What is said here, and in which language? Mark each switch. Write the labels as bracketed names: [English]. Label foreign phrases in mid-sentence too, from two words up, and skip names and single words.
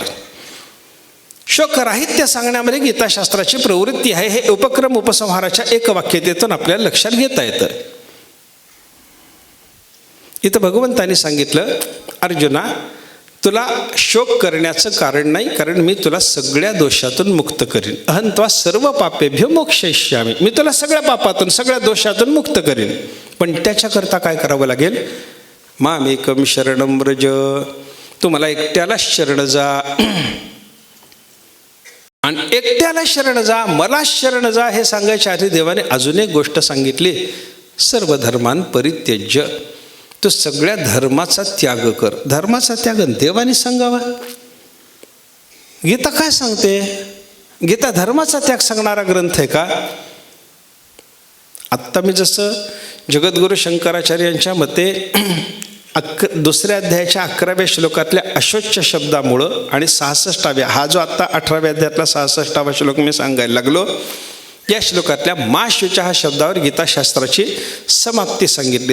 [Marathi] शोकराहित्य सांगण्यामध्ये गीताशास्त्राची प्रवृत्ती आहे. हे उपक्रम उपसंहाराच्या एक वाक्यतेतून आपल्याला लक्षात घेता येतं. इथं भगवंतांनी सांगितलं, अर्जुना तुला शोक करण्याचं कारण नाही, कारण मी तुला सगळ्या दोषातून मुक्त करीन. [Sanskrit] अहं त्वा सर्व पापेभ्यो मोक्षयिष्यामि. [Marathi] मी तुला सगळ्या पापातून सगळ्या दोषातून मुक्त करीन. पण त्याच्याकरता काय करावं लागेल? [Sanskrit] मामेकं शरणं व्रज. [Marathi] तू मला एकट्यालाच शरण जा, आणि एकट्याला शरण जा, मला शरण जा हे सांगायच्या आधी देवाने अजून एक गोष्ट सांगितली, [Sanskrit] सर्व धर्मान् परित्यज्य. [Marathi] तू सगळ्या धर्माचा त्याग कर. धर्माचा त्याग देवाने सांगावा. गीता काय सांगते? गीता धर्माचा त्याग सांगणारा ग्रंथ आहे का? आत्ता मी जसं जगद्गुरु शंकराचार्यांच्या मते दुसऱ्या अध्यायाच्या 11व्या श्लोकातल्या अशोच्य शब्दामुळं आणि 66व्या, हा जो आत्ता 18व्या अध्यायातला 66वा श्लोक मी सांगायला लागलो, या श्लोकातल्या माशुच्या हा शब्दावर गीताशास्त्राची समाप्ती सांगितली.